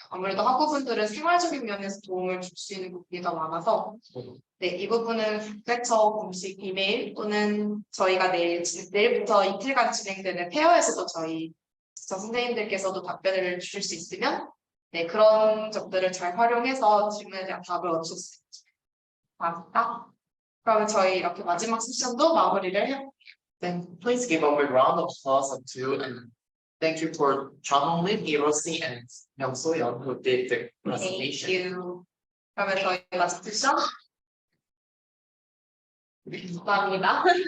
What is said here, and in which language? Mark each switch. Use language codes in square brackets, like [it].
[ko] 아무래도 학우분들은 생활적인 면에서 도움을 줄 수 있는 부분이 더 많아서 네, 이 부분은 부재처 공식 이메일 또는 저희가 내일부터 이틀간 진행되는 페어에서도 저희 선생님들께서도 답변을 주실 수 있으면 네, 그런 점들을 잘 활용해서 질문에 대한 답을 얻으셨습니다. 맞다? 그러면 저희 이렇게 마지막 세션도 마무리를 해볼게요. [en] Then please give a big round of applause to and thank you for Chanolin, Hiroshi, and Myung-soyeon who did the Thank presentation. you. [ko] 그러면 저희 마지막 세션 감사합니다.